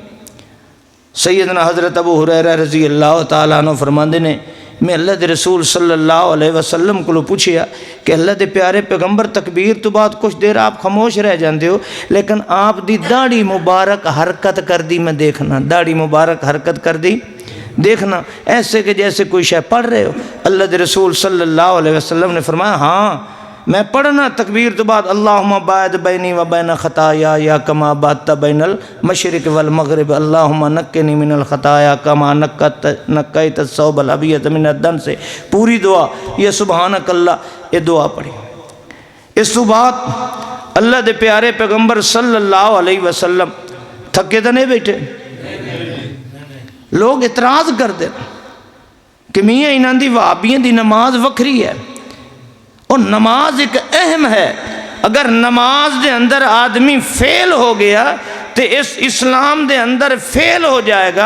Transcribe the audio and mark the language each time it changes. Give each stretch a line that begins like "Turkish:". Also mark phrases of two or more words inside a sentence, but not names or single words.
Punjabi: سیدنا حضرت ابو ہریرہ
Arabic: رضی اللہ تعالیٰ عنہ
Punjabi: فرماندے نے میں اللہ دے رسول
Arabic: صلی اللہ علیہ وسلم
Punjabi: کو پوچھیا کہ اللہ دے پیارے پیغمبر تکبیر تو بعد کچھ دیر آپ خاموش رہ جاندے ہو لیکن آپ دی داڑھی مبارک حرکت کر دی میں دیکھنا، داڑھی مبارک حرکت کر دی دیکھنا، ایسے کہ جیسے کوئی شے پڑھ رہے ہو۔ اللہ دے رسول
Arabic: صلی اللہ علیہ وسلم
Punjabi: نے فرمایا ہاں میں پڑھنا تکبیر تو بعد
Arabic: اللہم باعد بینی و بین خطایا یا کما بادت بین المشرق والمغرب اللہم نقنی من الخطایا کما نقیت الثوب الابیض من الدنس
Punjabi: سے پوری دعا یہ
Arabic: سبحانک اللہ
Punjabi: یہ دعا پڑھی۔ اس تو بعد اللہ دے پیارے پیغمبر
Arabic: صلی اللہ علیہ وسلم
Punjabi: تھکے تو نہیں بیٹھے، لوگ اعتراض کر دیں کہ میاں انہاں دی وہابیاں دی نماز وکھری ہے اور نماز ایک اہم ہے، اگر نماز دے اندر آدمی فیل ہو گیا تو اس اسلام دے اندر فیل ہو جائے گا۔